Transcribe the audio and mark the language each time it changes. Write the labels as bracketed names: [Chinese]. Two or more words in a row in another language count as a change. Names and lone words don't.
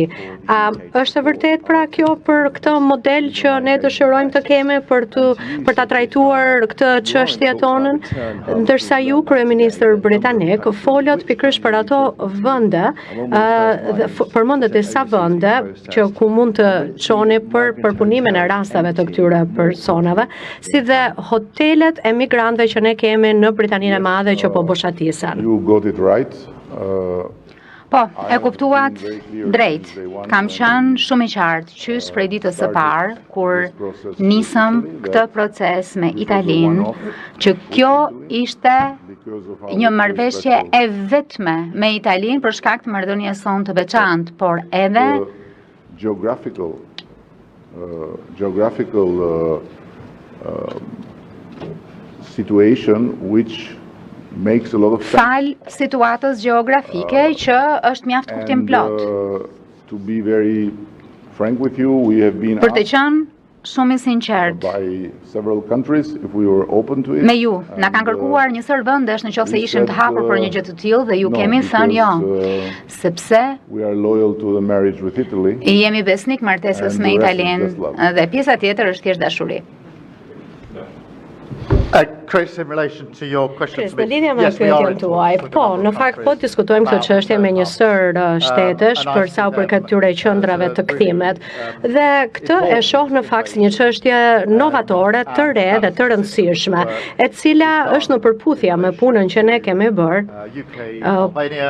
[Albanian] Është e vërtet pra kjo për këtë model që ne dëshirojmë të kemi për ta trajtuar këtë çështje tonën, ndërsa ju kryeministër britanik folët pikërisht për ato vende, përmendet disa vende që ku mund të çoni për përpunimin e rasteve të këtyre personave, si dhe hotelet e migrantëve që ne kemi në Britaninë e Madhe që po boshatisen. [English] You got it right. [Albanian] Po, e kuptuat drejt. Kam qenë shumë i qartë qysh prej ditës së parë kur nisëm këtë proces me Italinë, që kjo ishte një marrëveshje e vetme me Italinë për shkak të marrëdhënies sonë të veçantë, por edhe [English] geographical situation which makes a lot of sense. [Albanian] fal situatës gjeografike që është mjaft kuptim plot. [English] To be very frank with you, we have been [Albanian] Për të [English] asked [Albanian] qenë shumë i sinqert [English] by several countries if we were open to it. [Albanian] me ju, na kanë kërkuar njësër vendesh nëse ishim të hapur për një gjë të tillë dhe ju kemi thënë jo, sepse [English] We are loyal to the marriage with Italy. [Albanian] jemi besnik martesës [English] And [Albanian] me [English] the rest is [Albanian] Italinë [English] just love. [Albanian] dhe pjesa tjetër është thjesht dashuri. [English] Chris, in relation to your question Chris, to me, [Albanian] në lidhje me [English] yes, we are [Albanian] pyetjen [English] in [Albanian] tuaj, [English] talks with a [Albanian] po, [English] number [Albanian] në [English] of [Albanian] fakt po [English] countries. [Albanian] diskutojmë këtë çështje me një sër shtetesh [English] and I [Albanian] për sa u [English] think [Albanian] përket këtyre qendrave të kthimet. Dhe këtë e shoh në fakt si një çështje novatore, të re dhe të rëndësishme, e cila është në përputhje me punën që ne kemi bërë UK, Albania,